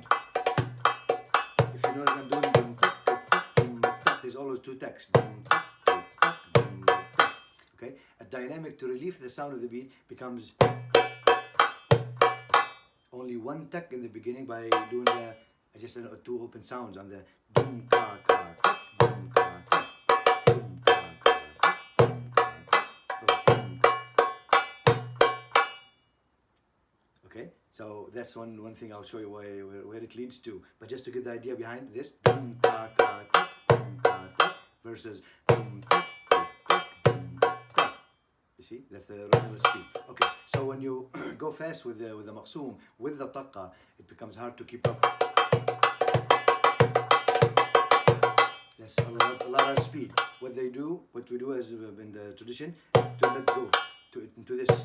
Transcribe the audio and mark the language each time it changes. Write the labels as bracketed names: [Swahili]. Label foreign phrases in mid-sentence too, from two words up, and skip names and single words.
[English] If you notice, I'm doing there's always two tacks. Okay, a dynamic to relieve the sound of the beat becomes only one tack in the beginning by doing the just two open sounds on the dum ka ka dum ka ka dum ka ka. Okay, so that's one thing I'll show you where it leads to. But just to get the idea behind this, dum ka ka dum ka ka versus dum ka ka dum ka. You see, that's the regular speed. Okay, so when you go fast with the Maqsoum with the taqqa, it becomes hard to keep up. a lot of speed. What we do as in the tradition, is to let go into this.